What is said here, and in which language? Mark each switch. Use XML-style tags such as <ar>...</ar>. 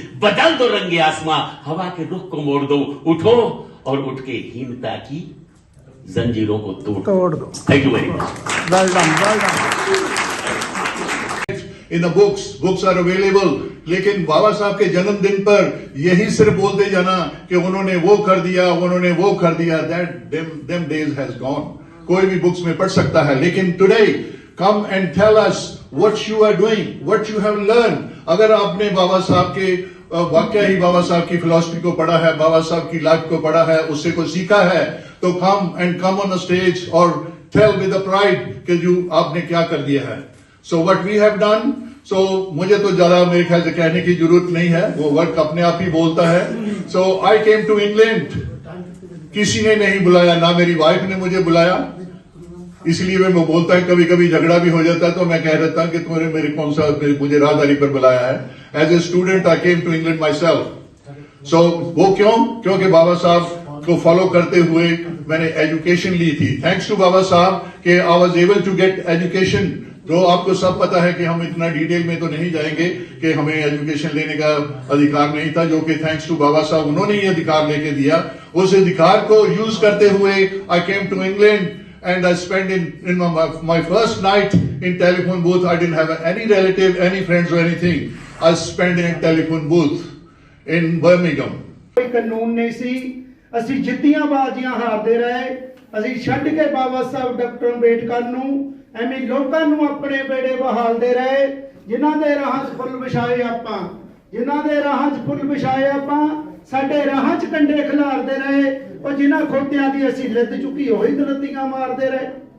<hi>बदल दो रंगे आसमां, हवा के रुख को मोड़ दो। उठो और उठ के हीनता की जंजीरों को तोड़ दो।</hi> <en>Thank you very much. Well done. In the books are available,</en> <hi>लेकिन बाबा साहब के जन्मदिन पर यही सिर्फ बोलते जाना कि उन्होंने वो कर दिया, उन्होंने वो कर दिया,</hi> <en>that them days has gone।</en> <hi>कोई भी बुक्स में पढ़ सकता है, लेकिन</hi> <en>today come and tell us what you are doing, what you have learned।</en> <hi>अगर आपने बाबा साहब के वाकया ही बाबा साहब की फिलॉसफी को पढ़ा है, बाबा साहब की लाइफ को पढ़ा है, उससे कुछ सीखा है, तो</hi> <en>come on a stage</en> <hi>और</hi> <en>tell with a pride</en> <hi>कि जो आपने क्या कर दिया है।</hi> <en>So what we have done, so</en> <hi>मुझे तो ज्यादा मेरे ख्याल से कहने की जरूरत नहीं है, वो वर्क अपने आप ही बोलता है।</hi> <en>So I came to England,</en> <hi>किसी ने नहीं बुलाया, ना मेरी वाइफ ने मुझे बुलाया, इसलिए मैं बोलता है कभी कभी झगड़ा भी हो जाता है, तो मैं कह देता हूं कि तुमने मेरे कौन सा मुझे राहदारी पर बुलाया है।</hi> <en>As a student I came to England myself.</en> <hi>सो वो क्योंकि बाबा साहब को फॉलो करते हुए मैंने एजुकेशन ली थी।</hi> <en>Thanks to Baba Saheb कि I was able to get education.</en> <hi>तो आपको सब पता है कि हम इतना डिटेल में तो नहीं जाएंगे कि हमें एजुकेशन लेने का अधिकार नहीं था, जो कि</hi> <en>thanks to</en> <hi>बाबा साहब उन्होंने ये अधिकार लेके दिया। उस अधिकार को यूज करते हुए</hi> <en>I came to England and I spent in my first night in telephone booth. I didn't have any relative, any friends or anything. I spent in a telephone booth in Birmingham।</en> <pa>कोई कानून नहीं सी, ਅਸੀਂ ਜਿੱਤੀਆਂ ਬਾਜ਼ੀਆਂ ਹਾਰਦੇ ਰਹੇ। ਅਸੀਂ ਛੱਡ ਕੇ ਬਾਬਾ ਸਾਹਿਬ doctor Ambedkar ਨੂੰ ਐਵੇਂ ਲੋਕਾਂ ਨੂੰ ਆਪਣੇ ਬੇੜੇ ਬਹਾਲਦੇ ਰਹੇ, ਜਿਨ੍ਹਾਂ ਦੇ ਰਾਹਾਂ 'ਚ ਫੁੱਲ ਵਿਛਾਏ ਆਪਾਂ, ਜਿਨ੍ਹਾਂ ਦੇ ਰਾਹਾਂ 'ਚ ਫੁੱਲ ਵਿਛਾਏ ਆਪਾਂ, ਸਾਡੇ ਰਾਹਾਂ 'ਚ ਕੰਡੇ ਖਿਲਾਰਦੇ ਰਹੇ, ਉਹ ਜਿਨ੍ਹਾਂ ਖੋਤਿਆਂ ਦੀ ਅਸੀਂ ਲਿੱਦ ਚੁੱਕੀ ਹੋਈ ਦਲੱਤੀਆਂ ਮਾਰਦੇ ਰਹੇ।</pa>